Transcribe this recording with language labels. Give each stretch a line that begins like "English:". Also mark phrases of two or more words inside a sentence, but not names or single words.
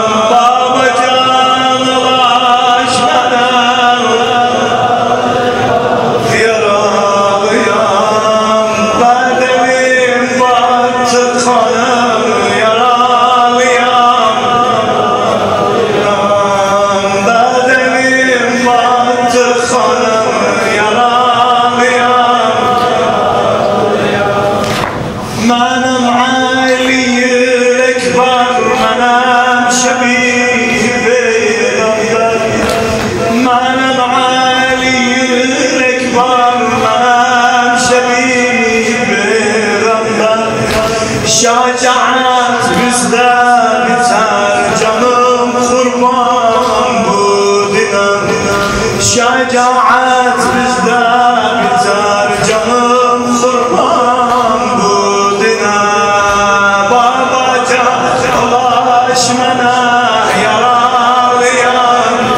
Turkish: Babacan ulaş menem yaralıyam. Bedevim battık hanım yaralıyam. Bedevim battık hanım
Persian: منم علی اکبر منم شبیه پیغمبر منم علی اکبر منم شبیه پیغمبر
Turkish: şecaat bizde biter canım kurban bu dine şecaat bizde biter canım kurban bu dine babacan ulaş mene yaralıyam